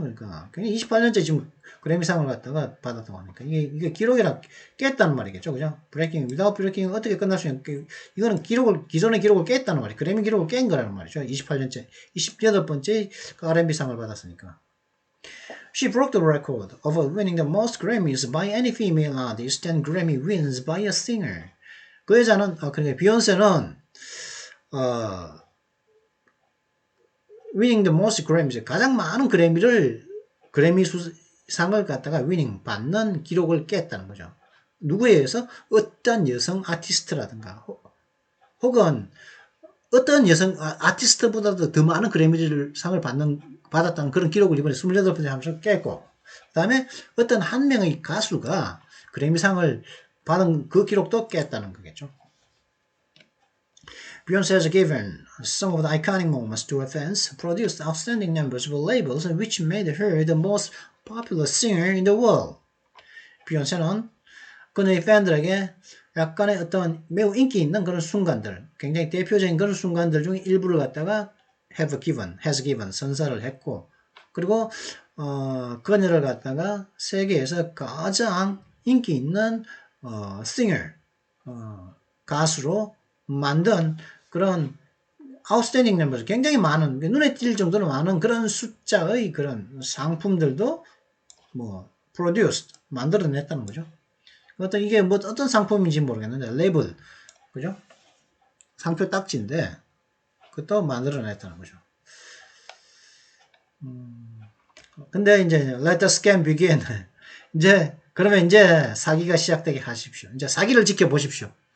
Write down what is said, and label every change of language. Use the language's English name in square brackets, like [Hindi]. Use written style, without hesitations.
[Korean] 그러니까 굉장히 28년째 지금 그래미상을 갖다가 받았다고 하니까 이게 기록이랑 깼다는 말이겠죠, 그죠? 브레이킹, 위다웃 브레이킹 어떻게 끝날 수 있는 이거는 기존의 기록을 깼다는 말이에요. 그래미 기록을 깬 거라는 말이죠. 28년째, 28번째 그 R&B상을 받았으니까. [English] She broke the record of winning the most Grammys by any female artist and Grammy wins by a singer. [Korean] 그 여자는 그러니까 비욘세는 [English] winning the most Grammys [Korean] 가장 많은 그래미 상을 갖다가 [English] winning [Korean] 받는 기록을 깼다는 거죠. 누구에 의해서? 어떤 여성 아티스트라든가 혹은 어떤 여성 아티스트보다도 더 많은 그래미 상을 받았다는 그런 기록을 이번에 28번째 하면서 깼고, 그 다음에 어떤 한 명의 가수가 그래미상을 받은 그 기록도 깼다는 거겠죠. [English] Beyoncé has given some of the iconic moments to her fans, produced outstanding numbers of labels, which made her the most popular singer in the world. [Korean] 비욘세는 그녀의 팬들에게 약간의 어떤 매우 인기 있는 그런 순간들, 굉장히 대표적인 그런 순간들 중에 일부를 갖다가 [English] has given [Korean] 선사를 했고, 그리고 그녀를 갖다가 세계에서 가장 인기 있는 [English] singer [Korean] 가수로 만든 그런 [English] outstanding numbers, [Korean] 굉장히 많은, 눈에 띌 정도로 많은 그런 숫자의 그런 상품들도 [English] produced, [Korean] 만들어냈다는 거죠. 이게 어떤 상품인지 모르겠는데, 레이블, 그죠? 상표 딱지인데, 그것도 만들어냈다는 거죠. 근데 이제, [English] let the scam begin. [Korean] 그러면 이제 사기가 시작되게 하십시오. 이제 사기를 지켜보십시오.